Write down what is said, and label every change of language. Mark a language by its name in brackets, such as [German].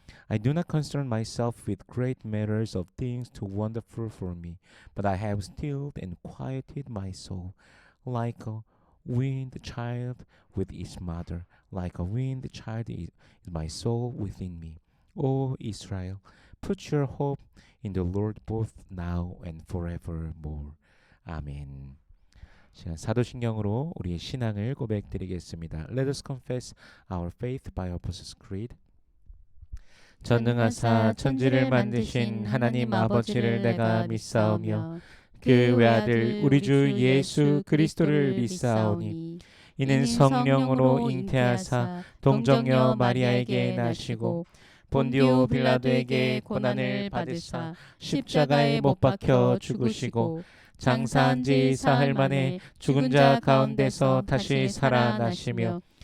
[English] I do not concern myself with great matters of things too wonderful for me, but I have stilled and quieted my soul, like a weaned child with its mother, like a weaned child is my soul within me. O Israel, put your hope in the Lord both now and forevermore. [Korean] 아멘. 사도신경으로 우리의 신앙을 고백드리겠습니다. [English] Let us confess our faith by Apostles' Creed. [Korean] 전능하사 천지를 만드신 하나님 아버지를 내가 믿사오며 그 외아들 우리 주 예수 그리스도를 믿사오니 이는 성령으로 잉태하사 동정녀 마리아에게 나시고 본디오 빌라도에게 고난을 받으사 십자가에 못 박혀 죽으시고 장사한 지 사흘 만에 죽은 자 가운데서 다시 살아나시며